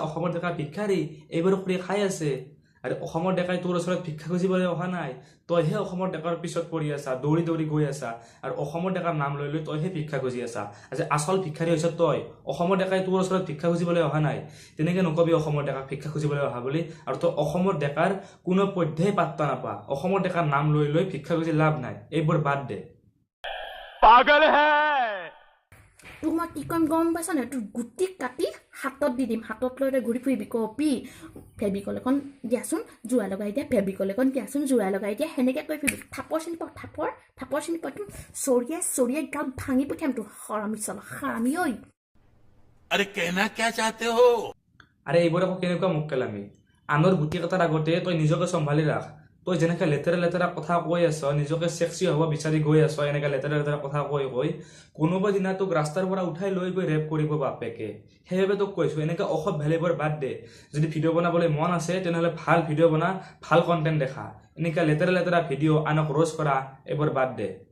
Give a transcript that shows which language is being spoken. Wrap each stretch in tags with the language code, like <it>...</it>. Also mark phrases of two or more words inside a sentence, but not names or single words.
<as>অসমৰ ডেকা ভিক্ষাৰী এইবোৰ কৰি খাই আছে আৰু অসমৰ ডেকাই তোৰ ওচৰত ভিক্ষা খুজিবলৈ অহা নাই তইহে অসমৰ ডেকাৰ পিছত পৰি আছা দৌৰি গৈ আছা আৰু অসমৰ ডেকাৰ নাম লৈ তইহে ভিক্ষা খুজি আছা আজি আচল ভিক্ষাৰী হৈছ তই অসমৰ ডেকাই তোৰ ওচৰত ভিক্ষা খুজিবলৈ অহা নাই তেনেকৈ নকবি অসমৰ ডেকাক ভিক্ষা খুজিবলৈ অহা বুলি আৰু তই অসমৰ ডেকাৰ কোনো পধ্যেই পাত্তা নাপা অসমৰ ডেকাৰ নাম লৈ ভিক্ষা খুজি লাভ নাই এইবোৰ বাদ দে</as> <hi>पागल है</hi> <as>তোক মই কি কম গম পাইছ নাই তোৰ গুটি কাটি হাতত দি দিম হাতত লৈ ঘূৰি ফুৰিবি কপি ফেবিকল এখন দিয়াচোন জোৰা লগাই দিয়া ফেবিকল এখন দিয়াচোন জোৰা লগাই দিয়া সেনেকৈ কৈ ফুৰিবি থাপৰ চিনি পাওঁ থাপৰ চিনি পাওঁ তোৰ চৰিয়াই গাত ভাঙি পঠিয়াম তোৰ হাৰামি ঐ</as> <hi>अरे कहना क्या चाहते हो</hi> <as>আৰে এইবোৰ আকৌ কেনেকুৱা মক্কেলামী আনৰ গুটি কটাৰ আগতে তই নিজকে চম্ভালি ৰাখ তই যেনেকৈ লেতেৰা কথা কৈ আছ নিজকে চেক্সি হ'ব বিচাৰি গৈ আছ এনেকৈ লেতেৰা কথা কৈ কোনোবা দিনা তোক ৰাস্তাৰ পৰা উঠাই লৈ গৈ ৰেপ কৰিব বাপেকে সেইবাবে তোক কৈছোঁ এনেকৈ অসৎ ভেলিবোৰ বাদ দে যদি ভিডিঅ' বনাবলৈ মন আছে তেনেহ'লে ভাল ভিডিঅ' বনা ভাল কণ্টেণ্ট দেখা এনেকৈ লেতেৰা ভিডিঅ' আনক ৰ'জ কৰা এইবোৰ বাদ দে</as>